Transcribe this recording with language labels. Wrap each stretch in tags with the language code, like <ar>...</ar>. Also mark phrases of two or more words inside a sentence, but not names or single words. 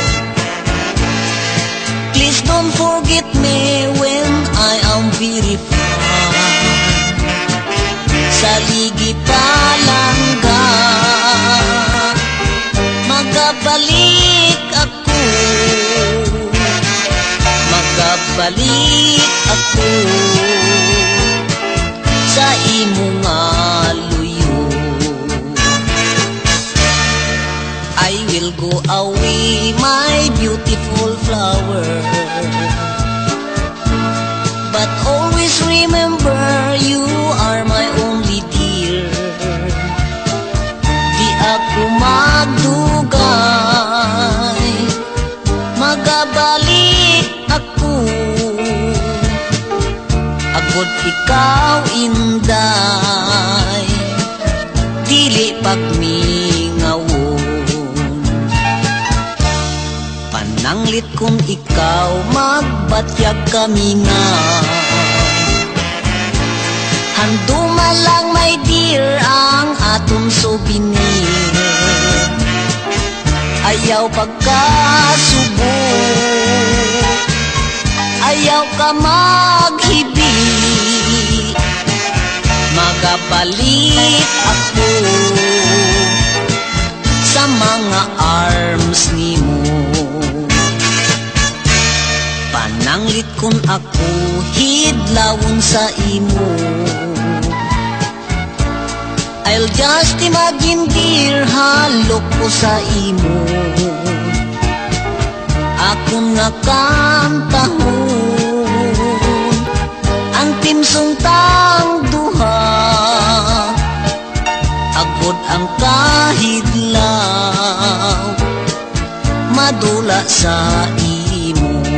<en>Please don't forget me when I am very far.</en> <hil>Sa ligi palangga magabalik ako. Magabalik ako sa imong aluyo.</hil> <en>I will go away, my beautiful flower, but always remember you are my only dear.</en> <hil>Di ako magdugay, magabalik ako. Agod ikaw inday, dili pagmingawon. Pananglit kung ikaw magbatyag kami nga. Handuma lang</hil> <en>my dear</en> <hil>ang aton souvenir. Ayaw pagkasubo, ayaw ka maghibi. Magabalik ako sa mga arms nimo. Pananglit kun ako hidlawon sa imo.</hil> <en>I'll just imagine dear</en> <hil>halok ko sa imo. Ako nga kantahon ang timsong tang duha. Agod ang kahidlaw madula sa imo.</hil>